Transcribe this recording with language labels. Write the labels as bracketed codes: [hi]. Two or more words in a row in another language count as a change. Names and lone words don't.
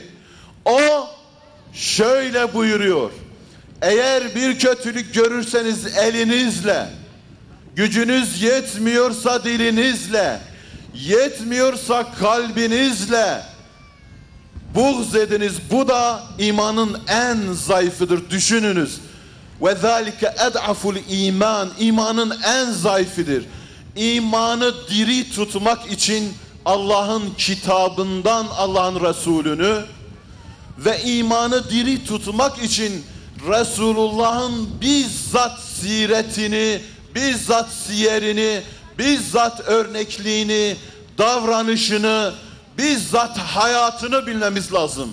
[tr] O şöyle buyuruyor: eğer bir kötülük görürseniz elinizle, gücünüz yetmiyorsa dilinizle, yetmiyorsa kalbinizle buğz ediniz. Bu da imanın en zayıfıdır. Düşününüz. [ar] وَذَٰلِكَ اَدْعَفُ الْا۪يمَانِ [tr] İmanın en zayıfıdır. İmanı diri tutmak için Allah'ın kitabından Allah'ın Resulünü ve imanı diri tutmak için Resulullah'ın bizzat siretini, bizzat siyerini, bizzat örnekliğini, davranışını, bizzat hayatını bilmemiz lazım.